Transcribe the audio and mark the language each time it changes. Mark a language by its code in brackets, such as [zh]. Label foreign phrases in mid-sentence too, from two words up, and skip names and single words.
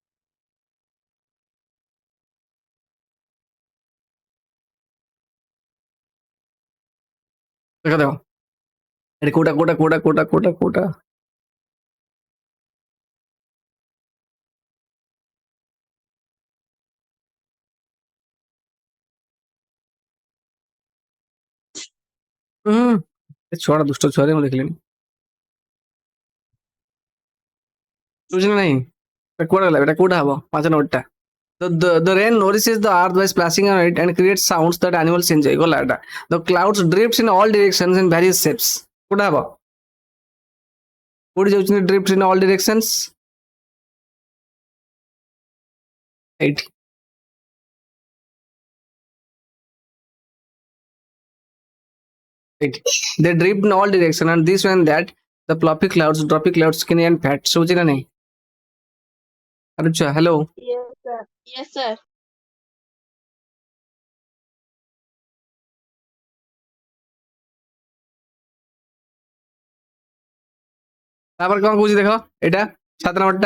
[or] ଦେଖ ଦେଖ ଏଠି କୋଉଟା କୋଉଟା କୋଉଟା କୋଉଟା କୋଉଟା କୋଉଟା ଏ ଛୁଆଟା ଦୁଷ୍ଟ ଛୁଆରେ ମୁଁ ଦେଖିଲିଣି, ବୁଝି ନା ନାହିଁ? ଏଟା କୁଆଡେ ଗଲା? ଏଟା କୋଉଟା ହବ? 5 ନମ୍ବରଟା। [en] The rain nourishes the earth by splashing on it and creates sounds that animals enjoy. [or] ଗଲା ଏଟା। [en] The clouds drifts in all directions in various shapes. [or] କୋଉଟା ହବ? କୋଉଠି ଯାଉଛନ୍ତି [en] drift in all directions? [or] ଏଇଠି। [en] They drift in all directions and this and that, the fluffy clouds, droppy clouds, skinny and fat. [or] ଶୁଭୁଛି ନା ନାହିଁ? ଆରେ ଛୁଆ ହ୍ୟାଲୋ, [en] Yes, sir. Yes, sir. [or] ତାପରେ କଣ କହୁଛି ଦେଖ, ଏଇଟା 7 ନମ୍ବରଟା।